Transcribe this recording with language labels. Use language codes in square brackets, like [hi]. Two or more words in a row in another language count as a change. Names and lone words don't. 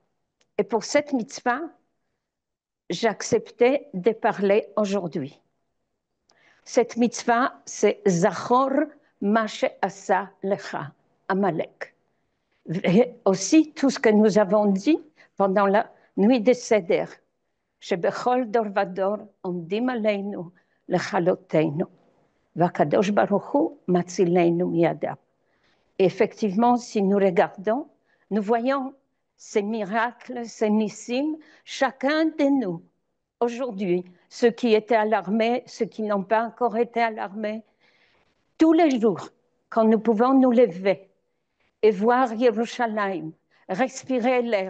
[fr] Et pour cette mitzvah, j'acceptais de parler aujourd'hui. Cette mitzvah, c'est [he] זכור מה שעשה לך עמלק. [fr] Et aussi, tout ce que nous avons dit pendant la nuit des Seder, [he] שבכל דור ודור עומדים עלינו לכלותנו והקדוש ברוך הוא מצילנו מידם. [fr] Effectivement, si nous regardons, nous voyons ces miracles, ces nissim, chacun de nous, aujourd'hui, ceux qui étaient alarmés, ceux qui n'ont pas encore été alarmés, tous les jours, quand nous pouvons nous lever et voir Yerushalayim, respirer l'air.